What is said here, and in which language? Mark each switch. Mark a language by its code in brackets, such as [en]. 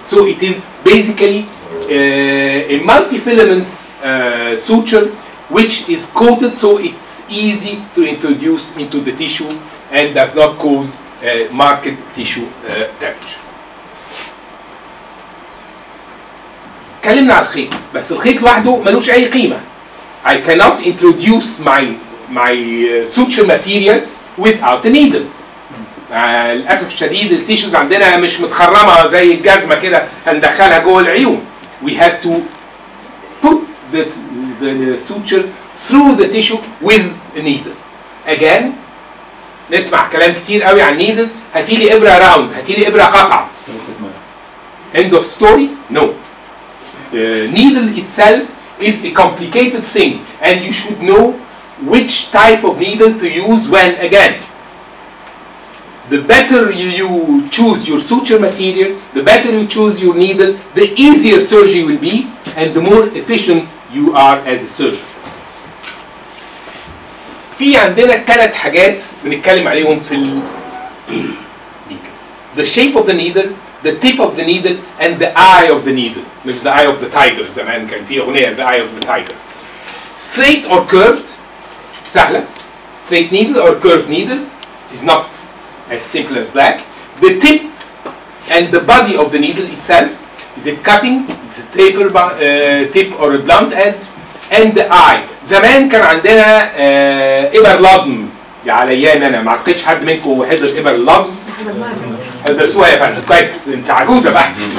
[en] So it is basically a multifilament suture which is coated, so it's easy to introduce into the tissue and does not cause marked tissue damage. [ar] اتكلمنا على الخيط, بس الخيط لوحده ملوش أي قيمة. [en] I cannot introduce my suture material without a needle. [ar] للأسف الشديد التيشوز عندنا مش متخرمة زي الجزمة كده هندخلها جوه العيون. [en] We have to put the suture through the tissue with a needle. [ar] Again, نسمع كلام كتير قوي عن needles. هاتيلي إبرة راوند, هاتيلي إبرة قطعة. [en] End of story? No. The needle itself is a complicated thing, and you should know which type of needle to use when. Again, the better you choose your suture material, the better you choose your needle, the easier surgery will be, and the more efficient you are as a surgeon. [ar] في عندنا 3 حاجات بنتكلم عليهم في needle. [en] The shape of the needle, the tip of the needle, and the eye of the needle. مش the eye of the tiger [ar] زمان كان في أغنية [en] the eye of the tiger. Straight or curved, سهلة. Straight needle or curved needle, it is not as simple as that. The tip and the body of the needle itself, is it cutting, it's a taper tip or a blunt end, and the eye. [ar] زمان كان عندنا إبر لضم يا عليان أنا, ما أعتقدش حد منكم حضر إبر اللضم. حضرتوها يا فندم, كويس, أنت عجوزة بقى.